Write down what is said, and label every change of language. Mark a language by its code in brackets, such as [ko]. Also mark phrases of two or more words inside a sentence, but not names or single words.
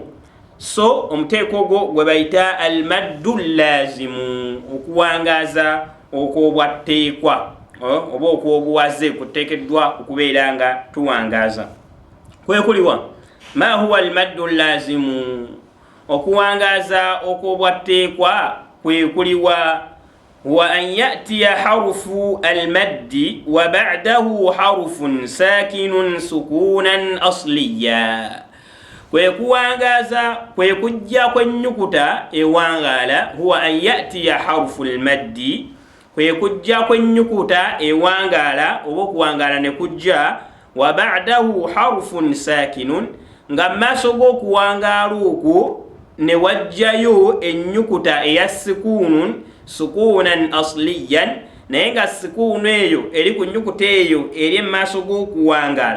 [lg] So omuteeko ogwo gwe bayita [ar] المد اللازم, [lg] okuwangaaza okw'obwatteekwa oba okw'obuwaze kuteekeddwa okubeera nga tuwangaaza. Kwe kuliwa [ar] ما هو المد اللازم, [lg] okuwangaaza okw'obwatteekwa kwe kuliwa [ar] وأن يأتي حرف المد وبعده حرف ساكن سكونا أصليا. [lg] Kwe kuwangaaza kwe kujja kw'ennyukuta ewangaala, [ar] هو أن يأتي حرف المد, [lg] kwe kujja kw'ennyukuta ewangaala oba okuwangaala ne kujja, [ar] وبعده حرف ساكن, [lg] nga maaso g'okuwangaala okwo ne wajjayo ennyukuta eya [ar] سكون، سكونا أصليا, [lg] naye nga sukunu eyo eri ku nnyukuta eyo eri maaso g'okuwangaala.